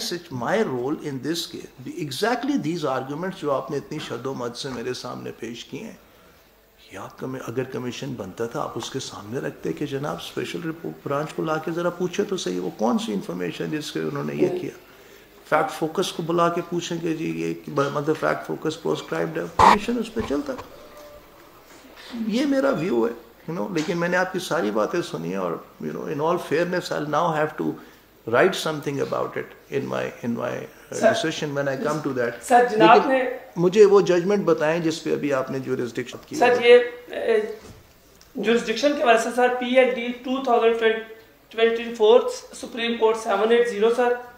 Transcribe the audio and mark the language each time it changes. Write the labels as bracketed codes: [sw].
[en] My role in this case, exactly these arguments [ur] جو آپ نے اتنی شد و مد سے میرے سامنے پیش کیے ہیں, آپ اگر کمیشن بنتا تھا آپ اس کے سامنے رکھتے کہ جناب اسپیشل رپورٹ برانچ کو لا کے ذرا پوچھے تو صحیح وہ کون سی انفارمیشن جس کے انہوں نے یہ کیا. فیکٹ فوکس کو بلا کے پوچھیں کہ جی یہ مطلب فیکٹ فوکس پرسکرائبڈ ہے, کمیشن اس پہ چلتا. یہ میرا ویو ہے, لیکن میں نے آپ کی ساری باتیں سنی ہیں, اور [en] in all fairness I'll now have to write something about it in my decision when I come to that. [ur] سر جناب نے مجھے وہ ججمنٹ بتائیں جس پہ ابھی آپ نے جورسڈکشن کی. سر یہ جورسڈکشن کے وجہ سے سر PLD 2024 سپریم کورٹ 780 سر